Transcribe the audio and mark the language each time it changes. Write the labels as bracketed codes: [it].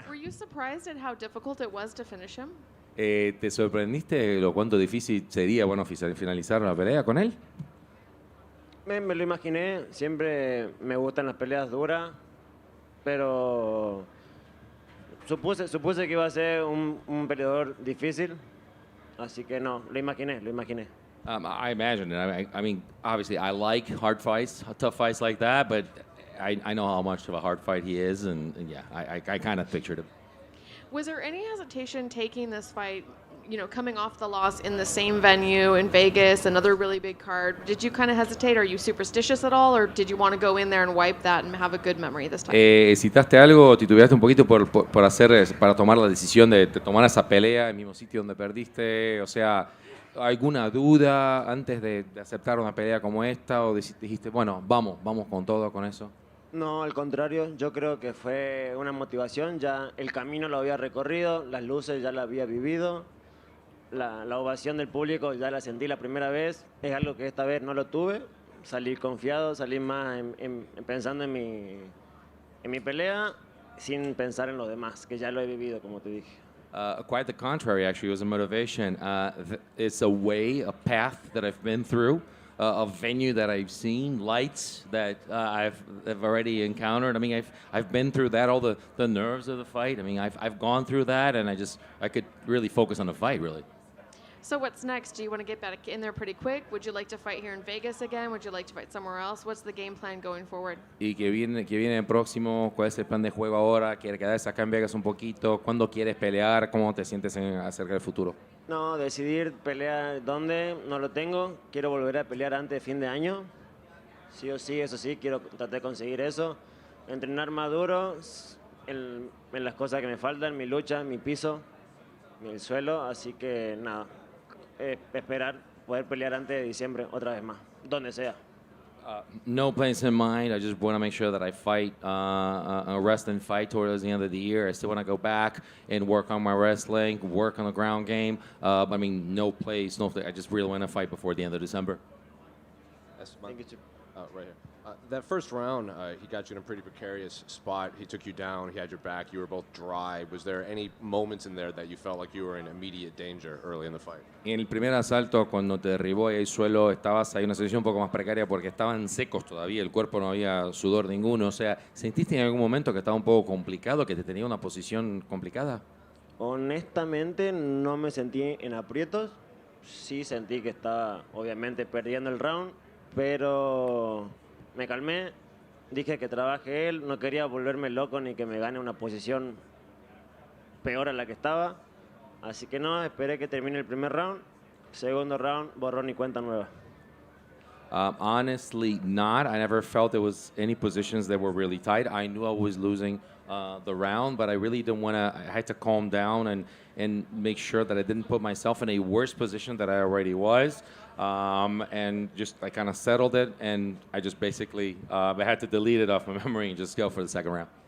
[en] Were you surprised at how difficult it was to finish him? [es] ¿Te sorprendiste lo cuánto difícil sería, bueno, finalizar la pelea con él? Me lo imaginé, siempre me gustan las peleas duras, pero supuse que iba a ser un peleador difícil, así que no, lo imaginé. [en] I imagine it. I mean, obviously, I like hard fights, tough fights like that, but I know how much of a hard fight he is, and yeah, I kind of pictured him. Was there any hesitation taking this fight, you know, coming off the loss in the same venue in Vegas, another really big card? Did you kind of hesitate? Are you superstitious at all, or did you want to go in there and wipe that and have a good memory this time? [es] ¿Hesitaste algo, titubeaste un poquito para tomar la decisión de tomar esa pelea en el mismo sitio donde perdiste? O sea, ¿alguna duda antes de aceptar una pelea como esta? ¿O dijiste, bueno, vamos con todo con eso? No, al contrario, yo creo que fue una motivación, ya el camino lo había recorrido, las luces ya la había vivido, la ovación del público ya la sentí la primera vez, es algo que esta vez no lo tuve, salí confiado, salí más pensando en mi pelea, sin pensar en lo demás, que ya lo he vivido, como te dije. [en] Quite the contrary, actually. It was a motivation. It's a way, a path that I've been through, a venue that I've seen, lights that I've already encountered. I mean, I've been through that, all the nerves of the fight. I mean, I've gone through that, and I could really focus on the fight, really. So what's next? Do you want to get back in there pretty quick? Would you like to fight here in Vegas again? Would you like to fight somewhere else? What's the game plan going forward? [es] ¿Y que viene el próximo? ¿Cuál es el plan de juego ahora? ¿Quieres quedarse acá en Vegas un poquito? ¿Cuándo quieres pelear? ¿Cómo te sientes acerca del futuro? No, decidir pelear dónde, no lo tengo. Quiero volver a pelear antes de fin de año. Sí o sí, eso sí, quiero tratar de conseguir eso. Entrenar más duro en las cosas que me faltan, mi lucha, mi piso, mi suelo. Así que nada, esperar poder pelear antes de diciembre otra vez más, donde sea. [en] No plans in mind. I just want to make sure that I fight a wrestling fight towards the end of the year. I still want to go back and work on my wrestling, work on the ground game. I mean, no place, no. I just really want to fight before the end of December. Thank you, Chip. Right here. That first round, he got you in a pretty precarious spot. He took you down. He had your back. You were both dry. Was there any moments in there that you felt like you were in immediate danger early in the fight? [es] En el primer asalto, cuando te derribó ahí al suelo, estabas ahí en una situación un poco más precaria porque estaban secos todavía, el cuerpo no había sudor ninguno. O sea, ¿sentiste en algún momento que estaba un poco complicado, que te tenía una posición complicada? Honestamente, no me sentí en aprietos. Sí sentí que estaba, obviamente, perdiendo el round, pero me calmé, dije que trabaje él, no quería volverme loco ni que me gane una posición peor a la que estaba, así que no, esperé que termine el primer round, segundo round, borrón y cuenta nueva. [en] Honestly, not. I never felt there was any positions that were really tight. I knew I was losing the round, but I really didn't want to. I had to calm down and make sure that I didn't put myself in a worse position that I already was. And just I kind of settled it, and I just basically I had to delete it off my memory and just go for the second round.